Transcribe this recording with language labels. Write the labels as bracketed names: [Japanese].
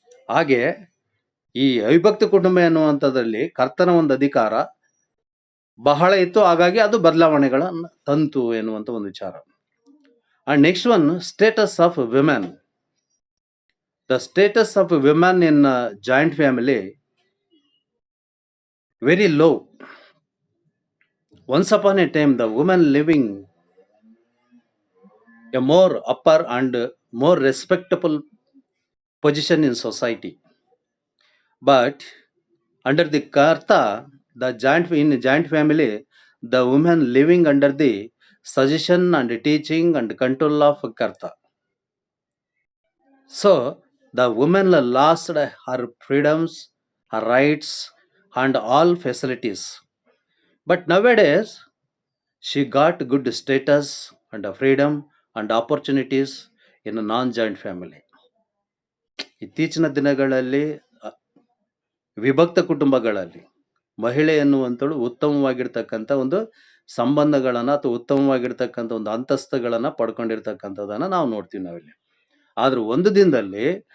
[Kannada] ಹಾಗೆ ಈ ಅವಿಭಕ್ತ ಕುಟುಂಬ ಎನ್ನುವಂಥದ್ರಲ್ಲಿ ಕರ್ತನ ಒಂದು ಅಧಿಕಾರ ಬಹಳ ಇತ್ತು. ಹಾಗಾಗಿ ಅದು ಬದಲಾವಣೆಗಳನ್ನ ತಂತು ಎನ್ನುವಂತ ಒಂದು ವಿಚಾರ. [English] And next one, status of women. The status of women in joint family very low. Once upon a time, the women living a more upper and more respectable position in society. But under the Karta, in joint family, the women living under the suggestion and teaching and control of Karta. So the woman lost her freedoms, her rights, and all facilities. But nowadays, she got good status and freedom and opportunities in a non-joint family. [Kannada] ಇತ್ತೀಚಿನ ದಿನಗಳಲ್ಲಿ ವಿಭಕ್ತ ಕುಟುಂಬಗಳಲ್ಲಿ ಮಹಿಳೆ ಎನ್ನುವಂಥಳು ಉತ್ತಮವಾಗಿರ್ತಕ್ಕಂಥ ಒಂದು ಸಂಬಂಧಗಳನ್ನ ಅಥವಾ ಉತ್ತಮವಾಗಿರ್ತಕ್ಕಂಥ ಒಂದು ಅಂತಸ್ತುಗಳನ್ನ ಪಡ್ಕೊಂಡಿರ್ತಕ್ಕಂಥದನ್ನ ನಾವು ನೋಡ್ತೀವಿ ನಾವಿಲ್ಲಿ. ಆದ್ರೆ ಒಂದು ದಿನದಲ್ಲಿ